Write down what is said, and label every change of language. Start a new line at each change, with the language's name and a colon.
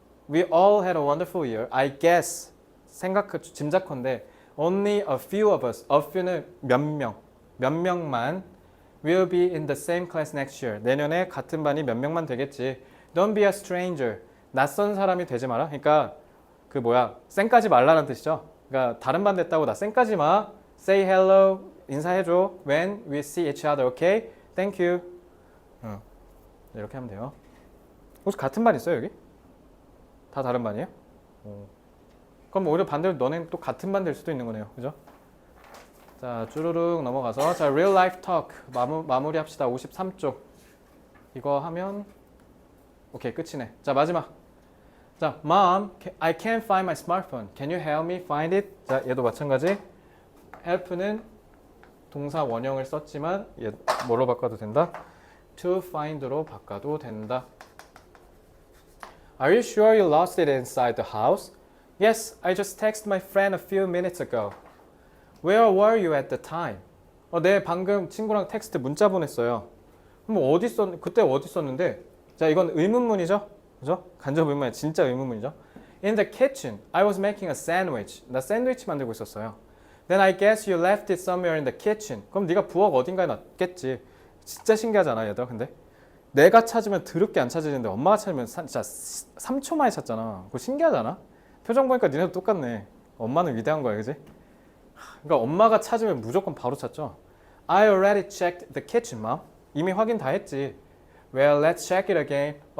English: We all had a wonderful year. I guess.
Korean: 짐작컨대
English: only a few of us. A few는
Korean: 몇 명만
English: will be in the same class next year.
Korean: 내년에 같은 반이 몇 명만 되겠지.
English: Don't be a stranger.
Korean: 낯선 사람이 되지 마라. 그러니까 그 쌩까지 말라는 뜻이죠. 그러니까 다른 반 됐다고 나 쌩까지 마.
English: Say hello.
Korean: 인사해줘.
English: When we see each other. Okay? Thank you.
Korean: 이렇게 하면 돼요. 혹시 같은 반 있어요 여기? 다 다른 반이에요? 그럼 오히려 반대로 너네는 또 같은 반 될 수도 있는 거네요. 그죠? 자 쭈루룩 넘어가서 자 real life talk 마무리 합시다. 53쪽 이거 하면 오케이 끝이네. 자 마지막 자
English: Mom, I can't find my smartphone. Can you help me find it?
Korean: 자 얘도 마찬가지 help는 동사 원형을 썼지만 얘 뭐로 바꿔도 된다? to find로 바꿔도 된다.
English: Are you sure you lost it inside the house? Yes, I just texted my friend a few minutes ago. Where were you at the time?
Korean: 네, 방금 친구랑 텍스트 문자 보냈어요. 그럼 그때 어디 있었는데? 자, 이건 의문문이죠? 그죠? 간접 의문이 진짜 의문문이죠?
English: In the kitchen, I was making a sandwich.
Korean: 나 샌드위치 만들고 있었어요.
English: Then I guess you left it somewhere in the kitchen.
Korean: 그럼 네가 부엌 어딘가에 놨겠지. 진짜 신기하잖아, 얘들아. 근데 내가 찾으면 더럽게 안 찾아지는데 엄마가 찾으면 진짜 3초 만에 찾잖아. 그거 신기하잖아? 표정 보니까 니네도 똑같네. 엄마는 위대한 거야, 그지? 그러니까 엄마가 찾으면 무조건 바로 찾죠.
English: I already checked the kitchen, mom.
Korean: 이미 확인 다 했지.
English: Well, let's check it again.